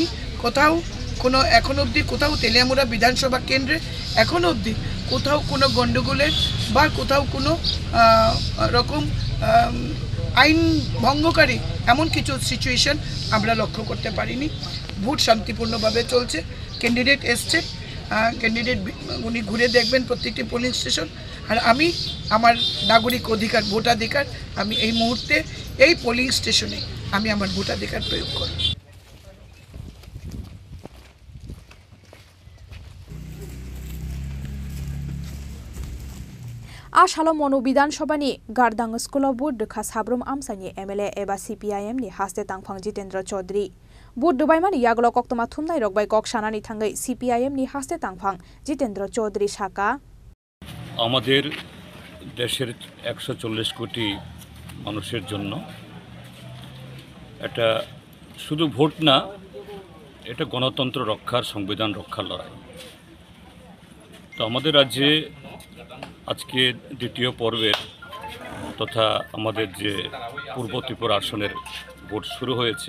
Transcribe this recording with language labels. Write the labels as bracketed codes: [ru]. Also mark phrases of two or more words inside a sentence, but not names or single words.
[bn] কোথাও কোনো এখন অবধি কোথাও তেলিয়ামুড়া বিধানসভা কেন্দ্রে এখন অবধি কোথাও কোনো গণ্ডগোলের বা কোথাও কোনো রকম আইন ভঙ্গকারী এমন কিছু সিচুয়েশন আমরা লক্ষ্য করতে পারিনি। ভোট শান্তিপূর্ণভাবে চলছে। ক্যান্ডিডেট এসছে, ক্যান্ডিডেট উনি ঘুরে দেখবেন প্রত্যেকটি [en] polling station. [bn] আর আমি আমার নাগরিক অধিকার, ভোটাধিকার আমি এই মুহূর্তে এই [en] polling station [bn] আমি আমার ভোটাধিকার প্রয়োগ করব। [trp] आसाम मनु विधानसभानि गारदां स्कुलाव बुट दोखा साब्रुम आमसानि एमएलए एबा सीपीआईएम नि हास्ते तांफां जितेन्द्र चौधरी बुट दुबाइमानि यागलो कक्तमा थुमनाय रगबाय ककसानानि थांगै सीपीआईएम नि हास्ते तांफां जितेन्द्र चौधरी साका [bn] আমাদের দেশের 140 কোটি মানুষের জন্য এটা শুধু ভোট না, এটা গণতন্ত্র রক্ষার, সংবিধান রক্ষার লড়াই। তো আমাদের রাজ্যে আজকে দ্বিতীয় পর্বের তথা আমাদের যে পূর্ব ত্রিপুরা আসনের ভোট শুরু হয়েছে।